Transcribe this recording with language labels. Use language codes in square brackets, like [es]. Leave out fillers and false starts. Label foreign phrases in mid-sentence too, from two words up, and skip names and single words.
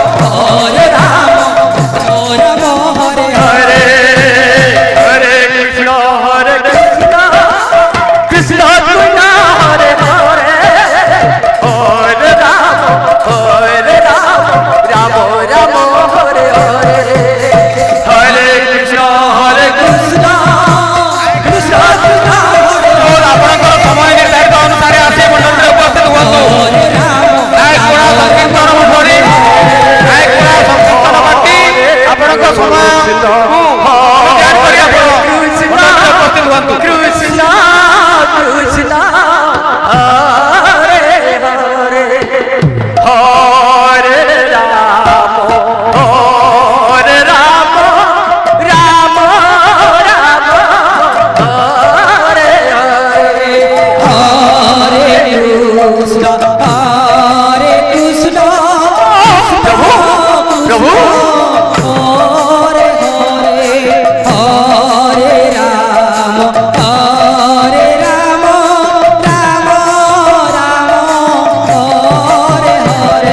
[sa] हरे हरे हरे कृष्ण कृष्ण कृष्ण कृष्ण हरे हरे हरे राम राम राम हरे हरे हरे कृष्ण कृष्ण कृष्ण कृष्ण हरे [or] ଆପଣଙ୍କର ସମୟ ନିର୍ଦ୍ଧାରିତ ଅନୁସାରେ ଆସି ମଣ୍ଡଳରେ ଉପସ୍ଥିତ ହୁଅନ୍ତୁ। ନାୟକଗୁଡ଼ା ସଂକୀର୍ତ୍ତନ ମଣ୍ଡଳୀ ନାୟକଗୁଡ଼ା ସଂକୀର୍ତ୍ତନ ପାର୍ଟି ଆପଣଙ୍କ ସମୟକୁ ଧ୍ୟାନ କରି ଆପଣ ମଣ୍ଡଳରେ ଉପସ୍ଥିତ ହୁଅନ୍ତୁ। [sa] କୃଷ୍ଣ କୃଷ୍ଣ ହରେ ହରେ ହରେ ରାମ ରାମ ରାମ ହରେ ହରେ हरे कृष्ण प्रभु प्रभु हरे हरे हरे राम राम राम हरे हरे